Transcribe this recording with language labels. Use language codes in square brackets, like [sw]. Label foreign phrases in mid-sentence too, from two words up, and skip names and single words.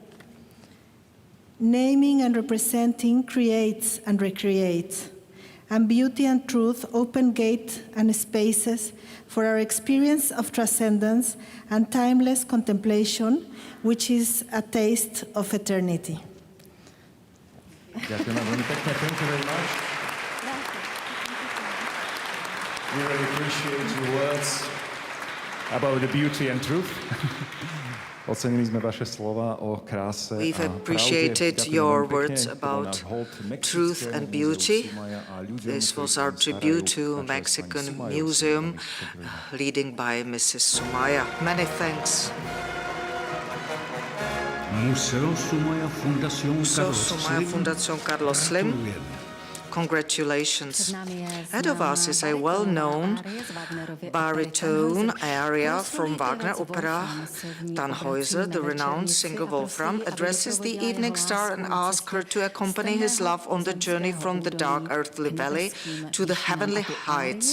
[en] Naming and representing creates and recreates, and beauty and truth open gates and spaces for our experience of transcendence and timeless contemplation, which is a taste of eternity. [sk] Ďakujeme veľmi pekne. [en] Thank you very much. We really appreciate your words about the beauty and truth. [sk] Ocenili sme vaše slova o kráse [en] We've [sk] a [en] appreciated [sk] pravde. [en] your [sk] Ďakujem veľmi [en] words [sk] pekne. To bol [en] about [sk] náš hold Mexickému [en] truth and [sk] múzeu [en] beauty. [sk] Sumaja a ľuďom, [en] This [sk] ktorí [en] was [sk] sa [en] our [sk] starajú [en] tribute to [sk] na česť pani [en] Mexican [sk] Sumaju. [en] Museum, leading by Mrs. Sumaya. Many thanks. Museo Sumaya Fundación Museo Carlos Sumaya Slim. Fundación Carlos Slim. Congratulations. Ahead of us is a well-known baritone aria from Wagner opera. Tannhäuser, the renowned singer Wolfram, addresses the evening star and asks her to accompany his love on the journey from the dark earthly valley to the heavenly heights.